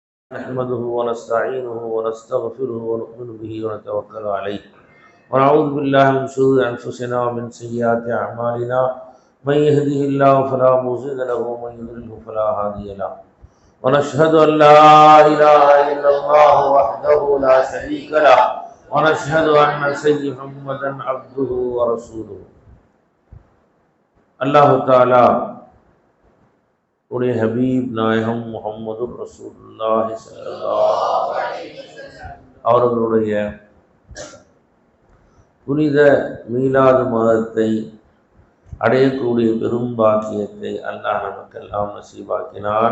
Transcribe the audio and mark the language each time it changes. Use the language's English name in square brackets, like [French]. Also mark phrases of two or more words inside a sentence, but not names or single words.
[Arabic] نحمده ونستعينه ونستغفره ونؤمن به ونتوكل عليه ونعوذ بالله من شرور أنفسنا ومن سيئات أعمالنا من يهده الله فلا مضل له ومن يضلل فلا هادي له ونشهد أن لا إله إلا الله وحده لا شريك له ونشهد أن سيدنا محمدا عبده ورسوله. الله تعالى [Tamil] உடைய ஹபீப் நாயகம் முஹம்மது ரசூலுல்லாஹி [Arabic] صلى الله عليه وسلم [Tamil] அவர்களுடைய புனித மீலாது மாதத்தை அடையக்கூடிய பெரும் பாக்கியத்தை அல்லாஹ் நமக்கெல்லாம் நசீபாக்கினான்.